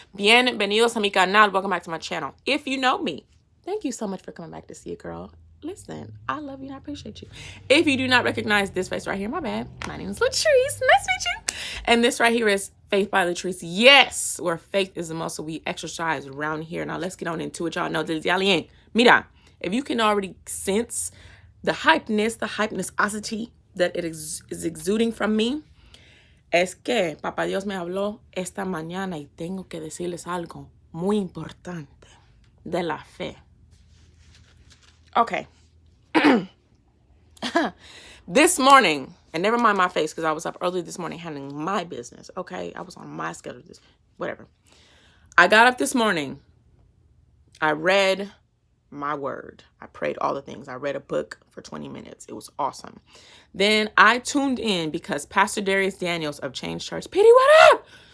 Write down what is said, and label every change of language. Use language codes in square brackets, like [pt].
[es] Bienvenidos a mi canal. [en] Welcome back to my channel. If you know me, thank you so much for coming back to see it, girl. Listen, I love you and I appreciate you. If you do not recognize this face right here, my bad. My name is Latrice. Nice to meet you. And this right here is Faith by Latrice. Yes, where faith is the muscle we exercise around here. Now let's get on into it. Y'all know this. [es] Mira, [en] if you can already sense the hypnessosity that it is exuding from me, [es] es que Papá Dios me habló esta mañana y tengo que decirles algo muy importante de la fe. [en] Okay. This morning, and never mind my face because I was up early this morning handling my business, okay? I was on my schedule, whatever. I got up this morning. I read my word. I prayed all the things. I read a book for 20 minutes. It was awesome. Then I tuned in because Pastor Darius Daniels of Change Church, Petey, what up?